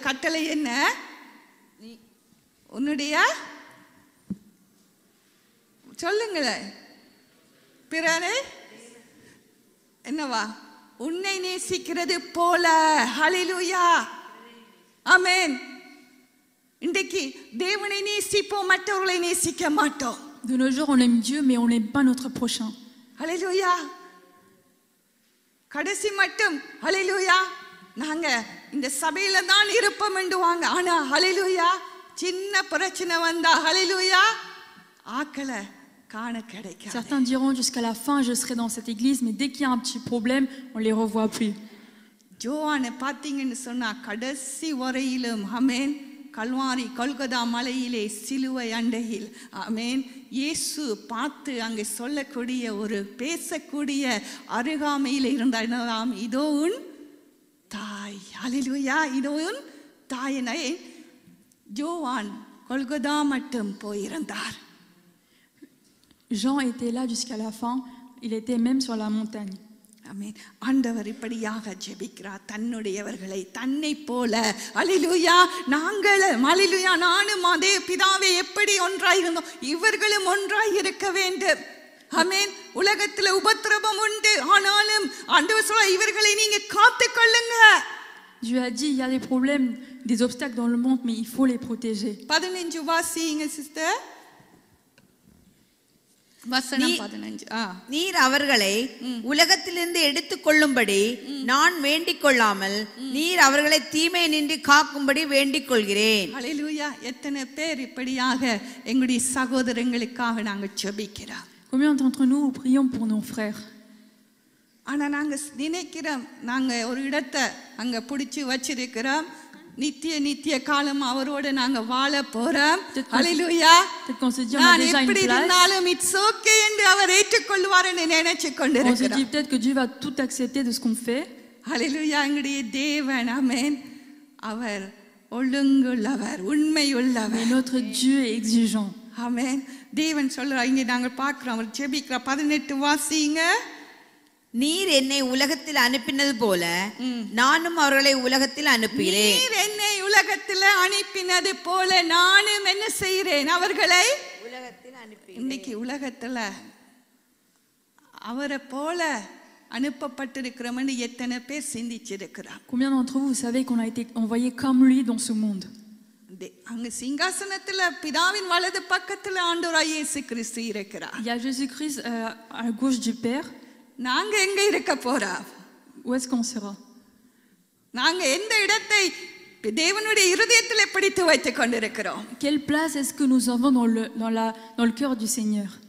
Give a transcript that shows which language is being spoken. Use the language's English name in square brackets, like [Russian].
[Tamil] கட்டளை என்ன? உன்னுடைய சொல்லுங்களேன். பிறரை என்னவா? உன்னை நேசிக்கிறது போல. ஹல்லேலூயா, ஆமென். இன்றைக்கு தேவனை நேசிப்போம், மற்றவர்களை நேசிக்க மாட்டோம். [French] De nos jours, on aime Dieu, mais on n'aime pas notre prochain. [Tamil] ஹல்லேலூயா. கடைசி மட்டும் ஹல்லேலூயா நாங்க இந்த சபையில தான் இருப்போம் என்றுவாங்க. ஆனா ஹல்லேலூயா சின்ன பிரச்சனை வந்தா ஹல்லேலூயா ஆக்களை காண கிடைக்காது. [French] Certains diront jusqu'à la fin je serai dans cette église, mais dès qu'il y a un petit problème, on les revoit plus. [Tamil] ஜோவானை பார்த்தீங்கன்னு சொன்னா கடைசி வரையிலும் ஆமென் கல்வாரி கொல்கதா மலையிலே சிலுவை அண்டையில் ஆமென் இயேசு பார்த்து அங்கே சொல்லக்கூடிய ஒரு பேசக்கூடிய அருகாமையில் இருந்தாம். இதோ உன் தாய். ஹல்லேலூயா. இதோ உன் தாயினை ஜோவான் கொல்கதா மட்டும் போயிருந்தார். [French] Jean était là jusqu'à la fin, il était même sur la montagne. [Tamil] ஆமென். ஆண்டவர் இப்படியாக ஜெபிக்கிறார் தன்னுடையவர்களை தன்னை போல. ஹல்லேலூயா. நாங்கள் ஹல்லேலூயா நானும் அதே பிதாவே எப்படி ஒன்றாய் இருந்தோம் இவர்களும் ஒன்றாய் இருக்க வேண்டும். ஆமென். உலகத்தில் உபத்திரவம் உண்டு, ஆனாலும் ஆண்டவர் சொல்ல இவர்களை நீங்க காத்துக் கொள்ளுங்க. [French] Dieu a dit il y a des problèmes, des obstacles dans le monde, mais il faut les protéger. [Tamil] 15 வாசிங்க சிஸ்டர். வசனம் 15. நீர் அவர்களை உலகத்திலிருந்து எடுத்துக் கொள்ளும்படி நான் வேண்டிக் கொள்ளாமல் நீர் அவர்களை தீமை நின்று காக்கும்படி வேண்டிக் கொள்கிறேன். ஹல்லேலூயா. எத்தனை பேர் இப்படியாக எங்களுடைய சகோதரங்களுக்காக நாங்கள் ஜெபிக்கிறோம். [French] Combien d'entre nous prions pour nos frères? [Tamil] ஆனா நாங்க நினைக்கிறோம் நாங்க ஒரு இடத்தை அங்க பிடிச்சு வச்சிருக்கிறோம், நித்திய காலம் அவரோட நாங்க வாழ போறோம். ஹல்லேலூயா. நான் எப்படி இருந்தாலும் [English] it's okay [Tamil] என்று அவர் ஏற்றுக்கொள்வார்னு நினைச்சு கொண்டிருக்கிறோம். [French] On se dit peut-être que Dieu va tout accepter de ce qu'on fait. [Tamil] ஹல்லேலூயா. எங்களுடைய தேவன் ஆமென் அவர் ஒழுங்குள்ளவர், உண்மையுள்ளவர். [French] Mais notre Dieu est exigeant. [Tamil] ஆமென். தேவன் சொல்றார், இங்க நாங்க பார்க்கிறோம் அவர் ஜெபிக்கிறார். 18 வாசிங்க. நீர் என்னை உலகத்தில் அனுப்பினது போல நானும் அவர்களை உலகத்தில் அனுப்புகிறேன். நீர் என்னை உலகத்தில் அனுப்பினது போல நானும் என்ன செய்கிறேன்? அவர்களை உலகத்தில் அனுப்பி. இன்னைக்கு உலகத்துல அவரை போல அனுப்பப்பட்டிருக்கிறோம்னு எத்தனை பேர் சிந்திச்சிருக்கிறார்? [French] Combien d'entre vous savez qu'on a été envoyés comme lui dans ce monde? [Tamil] அங்க சிங்காசனத்துல பிதாவின் வலது பக்கத்துல ஆண்டவராய் இயேசு கிறிஸ்து இருக்கிறார். [French] Il y a Jésus-Christ à gauche du Père. [Tamil] நாங்க எங்க இருக்க போறோம்? [French] Où est-ce qu'on sera? [Tamil] நாங்க எந்த இடத்தை தேவனுடைய இருதயத்திலே பிடித்து வைத்துக் கொண்டிருக்கிறோம்? [French] Quelle place est-ce que nous avons dans le cœur du Seigneur?